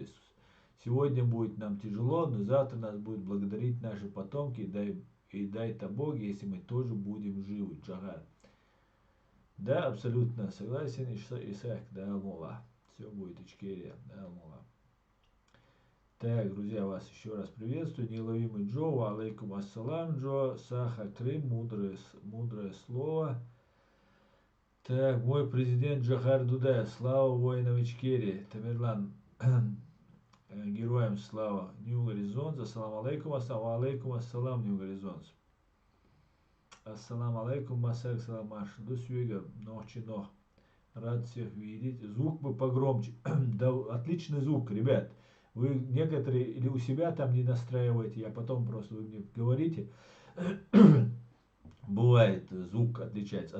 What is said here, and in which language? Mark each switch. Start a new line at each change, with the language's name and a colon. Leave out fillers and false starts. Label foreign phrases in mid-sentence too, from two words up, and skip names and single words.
Russian: Сегодня будет нам тяжело, но завтра нас будут благодарить наши потомки. Дай-то Бог, если мы тоже будем живы. Джагар. Да, абсолютно согласен, Исаак, да, Аллах. Все будет Ичкерия, да, Аллах. Так, друзья, вас еще раз приветствую. Неуловимый Джо,
Arabic: عليكم السلام,
Russian: Джо, Саха Крым, мудрое слово. Так, мой президент Джахар Дудаев, слава воинам Ичкерии, Тамерлан, героям слава, Нью Горизонт,
Arabic: السلام عليكم السلام,
Russian: Нью Горизонт.
Arabic: السلام عليكم, Масак Саламаш.
Russian: До свидания, ночи. Рад всех видеть. Звук бы погромче. Да, отличный звук, ребят. Вы некоторые или у себя там не настраиваете, я потом просто вы мне говорите. Бывает, звук отличается.